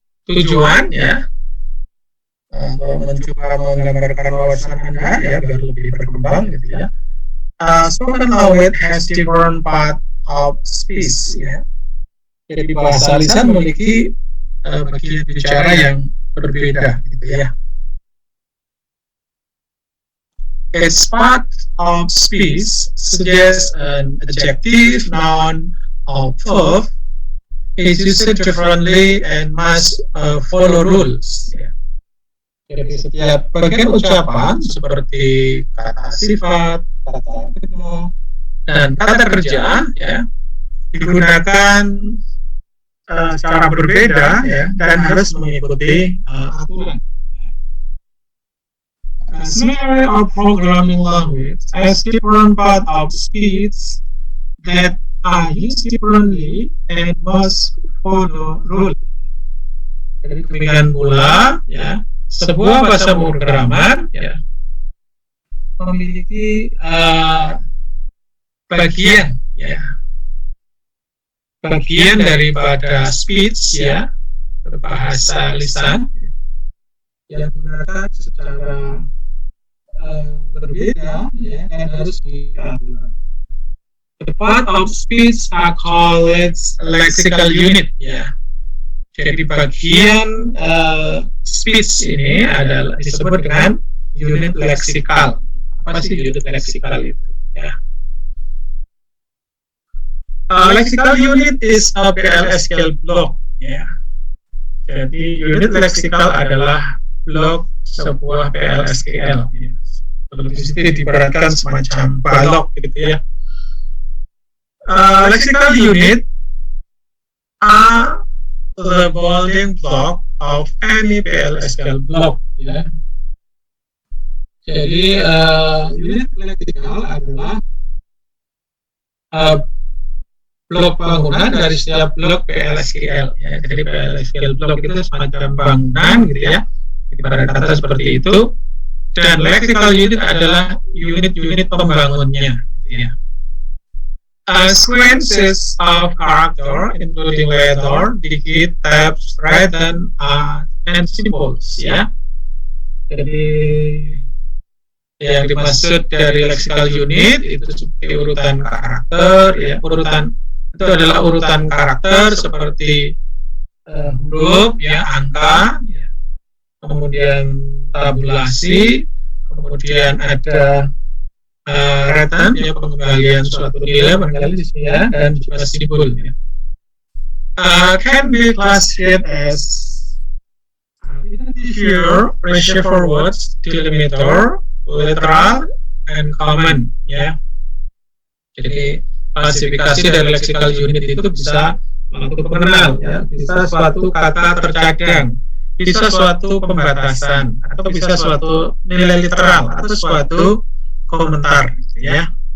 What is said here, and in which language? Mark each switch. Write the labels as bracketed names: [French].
[Indonesian] Tujuan ya mencoba menggambarkan wawasan Anda ya biar lebih berkembang gitu ya. [English] Spoken language has different part of speech ya. [Indonesian] Jadi bahasa lisan memiliki bagian bicara yang berbeda gitu ya. [English] Its part of speech suggests an adjective, noun, or verb is used differently and must follow rules. [Indonesian] Jadi setiap bagian ucapan seperti kata sifat, kata benda, dan kata kerja ya digunakan secara berbeda ya dan harus mengikuti aturan. [English] Similarly, our programming language has different part of speech that are used differently and must follow rules. [Indonesian] Jadi demikian pula ya, sebuah bahasa pemrograman ya memiliki bagian ya, bagian daripada speech ya, bahasa lisan yang digunakan secara berbeda ya dan harus diatur. [English] The part of speech are called lexical unit ya. [Indonesian] Jadi bagian speech ini adalah disebut dengan unit leksikal. Apa sih unit leksikal itu? Ya. [English] Lexical unit is a PLSQL block. [Indonesian] Ya. Jadi unit leksikal adalah blok sebuah PLSQL. Ya. Di sini diibaratkan semacam balok gitu ya. [English] Lexical unit are the building block of any PLSQL block ya. [Indonesian] Jadi unit leksikal adalah blok bangunan dari setiap blok PLSQL ya. Jadi PLSQL blok itu semacam bangunan gitu ya, ibarat kata seperti itu. Dan lexical unit adalah unit-unit pembangunnya gitu ya. [English] Sequences of character including letter, digit, tabs, written, and symbols ya. [Indonesian] Jadi yang dimaksud dari lexical unit itu seperti urutan karakter ya, urutan itu adalah urutan karakter seperti huruf ya, angka ya, kemudian tabulasi, kemudian ada return ya, pengembalian suatu nilai barangkali di sini ya, dan juga simbol ya. [English] Can be classified as identifier, pressure forwards, delimiter, literal, and common ya. [Indonesian] Jadi klasifikasi dari lexical unit itu bisa untuk pengenal ya, bisa suatu kata tercadang, bisa suatu pembatasan, atau bisa suatu nilai literal atau suatu komentar ya.